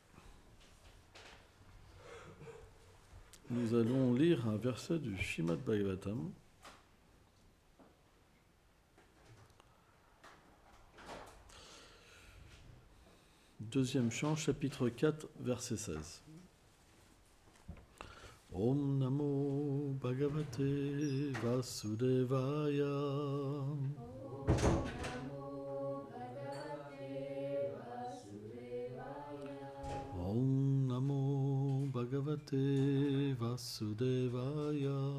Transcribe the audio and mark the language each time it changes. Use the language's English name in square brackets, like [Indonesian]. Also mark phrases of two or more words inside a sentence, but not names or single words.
[French] Nous allons lire un verset du Srimad Bhagavatam. Deuxième chant, chapitre 4, verset 16. [Sanskrit] Om Namo Bhagavate Vasudevaya. Om Namo Bhagavate Vasudevaya.